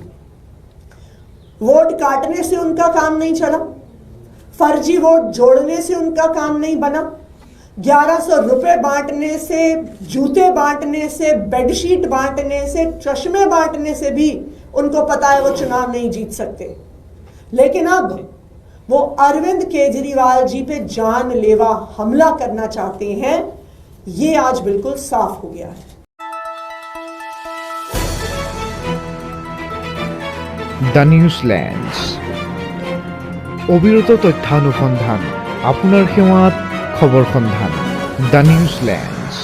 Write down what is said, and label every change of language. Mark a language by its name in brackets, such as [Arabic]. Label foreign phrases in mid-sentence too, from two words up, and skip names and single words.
[Hindi] वोट काटने से उनका काम नहीं चला, फर्जी वोट जोड़ने से उनका काम नहीं बना, 1100 रुपए बांटने से, जूते बांटने से, बेडशीट बांटने से, चश्मे बांटने से भी उनको पता है वो चुनाव नहीं जीत सकते। लेकिन अब वो अरविंद केजरीवाल जी पे जानलेवा हमला करना चाहते हैं, ये आज बिल्कुल साफ हो गया है। [Assamese] দ্য নিউজল্যান্ড, অবিরত তথ্যানুসন্ধান, আপোনাৰ সেৱাত খবৰ সন্ধান। দ্য নিউজল্যান্ড।